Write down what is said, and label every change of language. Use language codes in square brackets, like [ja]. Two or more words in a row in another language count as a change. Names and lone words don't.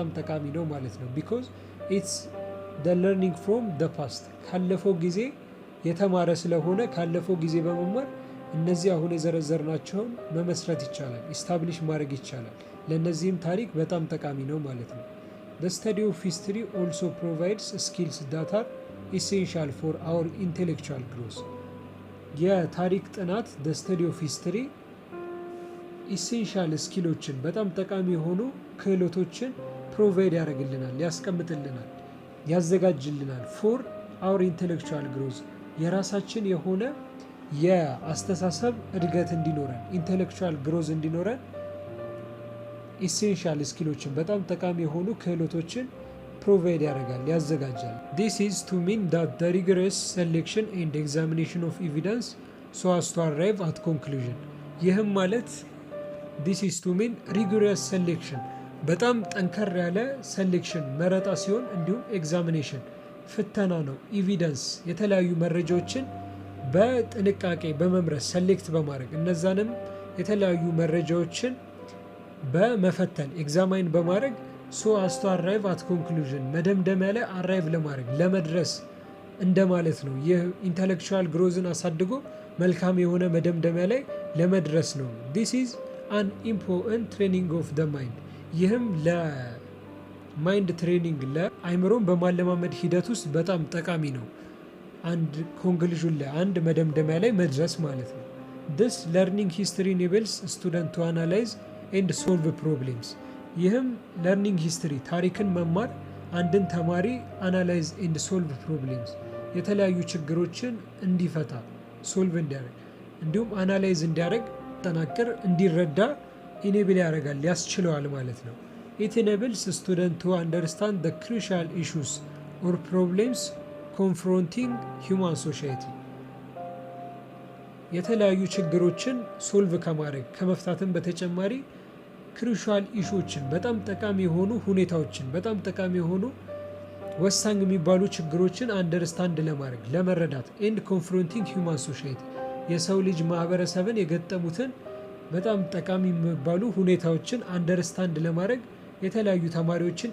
[am] ጠቃሚ ነው ማለት ነው። [en] because it's the learning from the past [am] ካለፈው ጊዜ የተማረ ስለሆነ ካለፈው ጊዜ በመማር እነዚህ አሁን የዘረዘርናቸውን መመስረት ይቻላል፣ ኢስታብሊሽ ማድረግ ይቻላል። ለእነዚህም ታሪክ በጣም ጠቃሚ ነው ማለት ነው። [en] The study of history also provides skills that are essential for our intellectual growth. [am] የታሪክ ጥናት [en] the study of history essential skills [am] በጣም ጠቃሚ የሆኑ ክህሎቶችን ፕሮቫይድ ያደርግልናል፣ ያስቀምጥልናል፣ ያዘጋጅልናል። [en] for our intellectual growth [am] የራሳችን የሆነ የአስተሳሰብ እድገት እንዲኖረን [en] intellectual growth እንዲኖረን essential skills [am] በጣም ጠቃሚ የሆኑ ክህሎቶችን [en] ፕሮቫይድ [am] ያደርጋል፣ ያዘጋጃል። [en] This is to mean that the rigorous selection and examination of evidence so as to arrive at conclusion. [am] ይህም ማለት [en] This is to mean rigorous selection [am] በጣም ጠንከር ያለ ሴሌክሽን መረጣ ሲሆን እንዲሁም ኤግዛሚኔሽን ፍተና ነው። ኤቪደንስ የተለያዩ መረጃዎችን በጥንቃቄ በመምረጥ ሰሌክት በማድረግ እነዛንም የተለያዩ መረጃዎችን በመፈተን ኤግዛማይን በማድረግ ሶ [en] as to arrive at conclusion [am] መደምደሚያ ላይ አራይቭ ለማድረግ ለመድረስ እንደማለት ነው። ይህ ኢንተሌክቹዋል ግሮዝን አሳድጎ መልካም የሆነ መደምደሚያ ላይ ለመድረስ ነው። [en] this is an important training of the mind [am] ይህም [en] mind training [am] ለአይምሮን በማለማመድ ሂደት ውስጥ በጣም ጠቃሚ ነው። አንድ ኮንክሉዥን ላይ አንድ መደምደሚያ ላይ መድረስ ማለት ነው። [en] this learning history enables student to analyze and solve problems [am] ይህም [en] learning history [am] ታሪክን መማር አንድን ተማሪ [en] analyze and solve problems [am] የተለያዩ ችግሮችን እንዲፈታ ሶልቭ እንዲያደርግ እንዲሁም አናላይዝ እንዲያደርግ ጠናቅር እንዲረዳ ኢኔብል ያደርጋል ያስችለዋል ማለት ነው። [en] it enables student to understand the crucial issues or problems confronting human society [am] የተለያዩ ችግሮችን ሶልቭ ከማድረግ ከመፍታትም በተጨማሪ [en] crucial issues [am] በጣም ጠቃሚ የሆኑ ሁኔታዎችን በጣም ጠቃሚ የሆኑ ወሳኝ የሚባሉ ችግሮችን አንደርስታንድ ለማድረግ ለመረዳት [en] and confronting human society [am] የሰው ልጅ ማህበረሰብን የገጠሙትን በጣም ጠቃሚ የሚባሉ ሁኔታዎችን አንደርስታንድ ለማድረግ የተለያዩ ተማሪዎችን